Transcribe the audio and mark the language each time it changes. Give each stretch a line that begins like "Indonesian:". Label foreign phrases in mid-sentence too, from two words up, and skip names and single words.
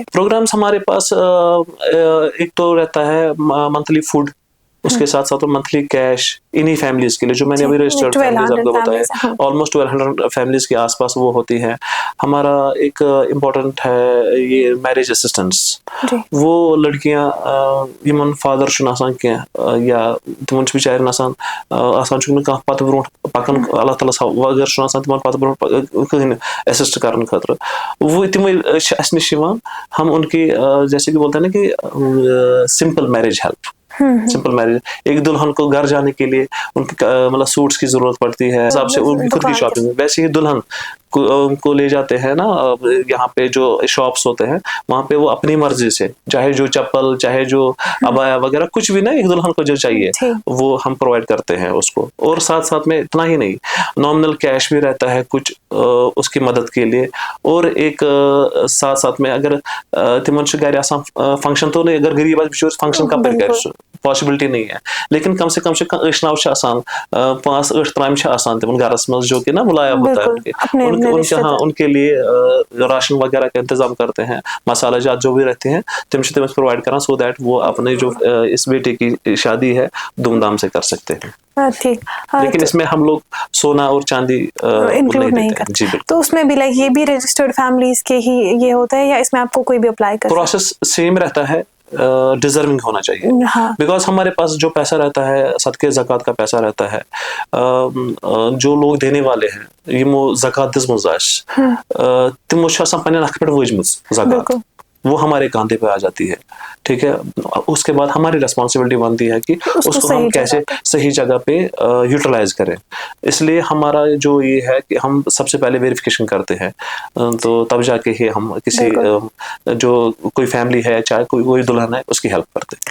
Hindi: प्रोग्राम्स हमारे पास एक तो रहता है
English: monthly food,
Hindi: उसके साथ साथ
English: monthly cash
Hindi: इन्हीं फैमिलीज के लिए, जो मैंने अभी
English: registered families
Hindi: आपको बताया, ऑलमोस्ट 1200 फैमिलीज के आसपास वो होती है। हमारा एक इम्पोर्टेंट है ये
English: marriage assistance,
Hindi: वो लड़कियां
Kashmiri: यमन फादर शुन आसान के या तिमन बिचार आसान आसान कह पत ब्रो पकन अल्लाह ताला वगर शुन आसान तिमन पत ब्रो कहीं असिस्ट करने खतर,
Hindi: वो
Kashmiri: तिम निश
Hindi: हम उनकी जैसे कि बोलते हैं ना कि
English: simple marriage help, simple marriage,
Hindi: एक दुल्हन को घर जाने के लिए उनके मतलब सूट्स की जरूरत पड़ती है, हिसाब से उनकी खुद की शॉपिंग, वैसे ही दुल्हन को ले जाते हैं ना यहाँ पे जो शॉप्स होते हैं, वहां पे वो अपनी मर्जी से चाहे जो चप्पल चाहे जो अबाया वगैरह कुछ भी ना, एक दुल्हन को जो चाहिए वो हम प्रोवाइड करते हैं उसको। और साथ साथ में इतना ही नहीं,
English: nominal cash
Hindi: भी रहता है कुछ उसकी मदद के लिए। और एक साथ साथ में अगर तिमन फंक्शन तो नहीं, अगर गरीब फंक्शन का पॉसिबिलिटी नहीं है, लेकिन कम से कम
Kashmiri: अशनाव आसान 5-8 त्राम आसान तिमन घरस मज
Hindi: जो कि ना बुलाया होता है, उनके लिए राशन वगैरह का इंतजाम करते हैं, मसाला जात जो भी रहते हैं तिम प्रोवाइड करा,
English: so that
Hindi: वो अपने जो इस बेटे की शादी है धूमधाम से कर सकते हैं। ठीक, लेकिन इसमें हम लोग सोना और चांदी इंक्लूड नहीं करते। जी बिल्कुल। तो उसमें भी लाइक ये भी
English: registered families
Hindi: के ही ये होता है या इसमें आपको कोई भी अप्लाई कर?
English: process same
Hindi: रहता है, डिजर्विंग होना चाहिए, बिकॉज हमारे पास जो पैसा रहता है सदके ज़कात का पैसा रहता है, जो लोग देने वाले हैं
Kashmiri: यमो ज़कात दिस मुजाश तिमो पन्न नख पे वजम ज़कात
Hindi: वो हमारे कांधे पे आ जाती है, ठीक है। उसके बाद हमारी रिस्पॉन्सिबिलिटी बनती है कि उसको हम कैसे सही जगह पे यूटिलाइज करें। इसलिए हमारा जो ये है कि हम सबसे पहले वेरिफिकेशन करते हैं, तो तब जाके ही हम किसी जो कोई फैमिली है, चाहे कोई दुल्हन है, उसकी हेल्प करते हैं।